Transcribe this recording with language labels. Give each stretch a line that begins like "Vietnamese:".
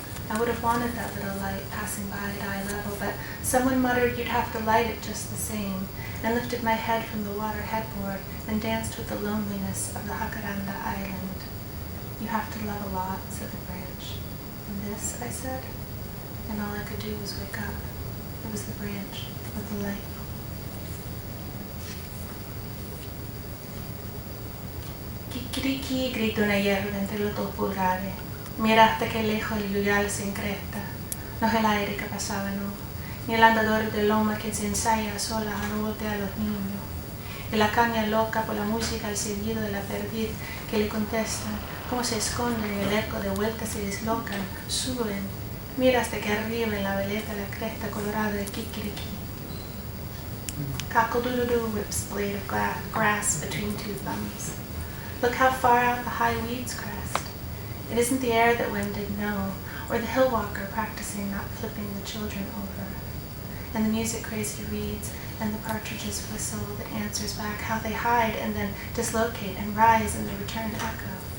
English: I would have wanted that little light passing by at eye level, but someone muttered you'd have to light it just the same, and lifted my head from the water headboard and danced with the loneliness of the Jacaranda Island. You have to love a lot, said the branch. And this, I said, and all I could do was wake up. It was the branch with the light.
Spanish: Kikiriki, grita una hierba entre los dos pulgares. Mira hasta que lejos el yuyal se encresta. No es el aire que pasaba, no. Ni el andador de loma que se ensaya sola a no voltear a los niños. Y la caña loca por la música al seguido de la perdiz que le contestan. Cómo se esconden en el eco de vueltas se dislocan, suben. Mira hasta que arriba en la veleta la cresta colorada de Kikiriki.
English: Cockle-doodle-doo whips blade of grass between two thumbs. Look how far out the high weeds crest. It isn't the air that winded, no, or the hill walker practicing not flipping the children over. And the music crazy reeds and the partridges whistle that answers back how they hide and then dislocate and rise in the return echo.